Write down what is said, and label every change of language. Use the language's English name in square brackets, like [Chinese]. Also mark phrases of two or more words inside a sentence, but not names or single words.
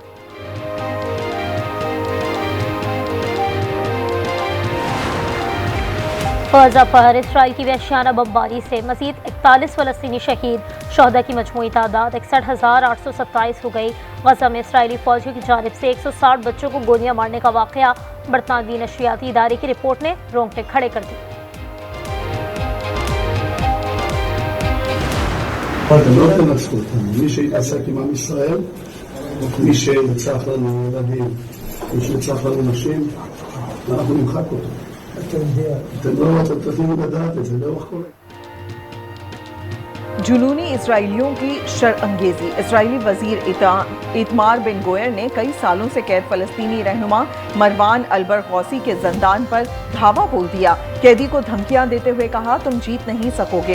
[Urdu] غزہ پر اسرائیل کی وحشیانہ بمباری سے مزید 41 فلسطینی شہید. شہدا کی مجموعی تعداد 61,827 ہو گئی. غزہ میں اسرائیلی فوجیوں کی جانب سے 160 بچوں کو گولیاں مارنے کا واقعہ. برطانوی نشریاتی ادارے کی رپورٹ نے رونگٹے کھڑے کر دی. [Hebrew] מי שהתעסק עם עם ישראל, מי שרצח לנו ילדים, מי שרצח לנו נשים, אנחנו נמחק אותו. אתם צריכים לדעת את זה, לאורך כל... [Urdu] جنونی اسرائیلیوں کی شر انگیزی. اسرائیلی وزیر اتمار بن گویر نے کئی سالوں سے قید فلسطینی رہنما مروان البرغوثی کے زندان پر دھاوا بول دیا. قیدی کو دھمکیاں دیتے ہوئے کہا، تم جیت نہیں سکو گے.